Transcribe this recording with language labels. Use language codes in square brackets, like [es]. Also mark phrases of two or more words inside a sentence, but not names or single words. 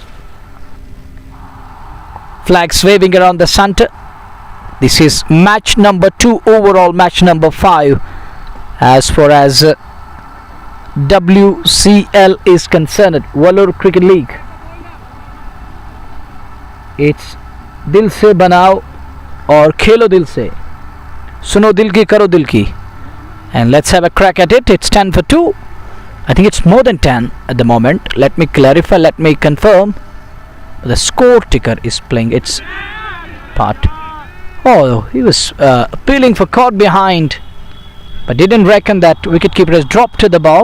[en] Flags waving around the center. This is match number 2 overall, match number 5 as far as WCL is concerned, Wular Cricket League. [hi] It's दिल से बनाओ or खेलो दिल से. सुनो दिल की करो दिल की. [en] And let's have a crack at it. It's 10 for 2. I think it's more than 10 at the moment. Let me clarify, let me confirm. The score ticker is playing its part. Oh, he was appealing for caught behind, but didn't reckon that wicketkeeper has dropped to the ball.